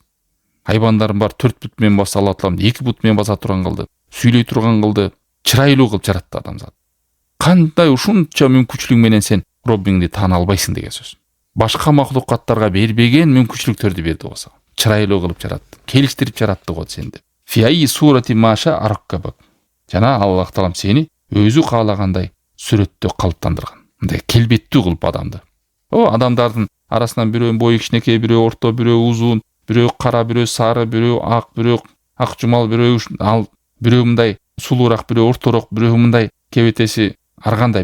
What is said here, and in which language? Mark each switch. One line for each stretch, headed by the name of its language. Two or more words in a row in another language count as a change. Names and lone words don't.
Kyrgyz: Хайвандардын бар 4 бут менен баса, Алла Таалам 2 бут менен баса турган кылды, сүйлөй турган кылды, чырайлуу кылып жаратты адамзат. Кандай ушунча мүмкүнчүлүк менен сен Роббиңди таана албайсың деген сөз. Башка махлукаттарга бербеген мүмкүнчүлүктөрдү берди го сага. Чырайлуу кылып жаратты, келиштирип жаратты го сенди.
Arabic: في صورة ما شاء ركبك.
Kyrgyz: Жана Аллах Таалам сени өзү каалагандай сүрөттө калыптандырган. Мындай келбеттүү кылып адамды. Адамдардын арасынан бирөө бою кичинекей, бирөө орто, бирөө узун, бирөө кара, бирөө сары, бирөө ак, бирөө ак жумал, бирөө мындай сулуураак, бирөө орторок, бирөө мындай кебетеси аргандай.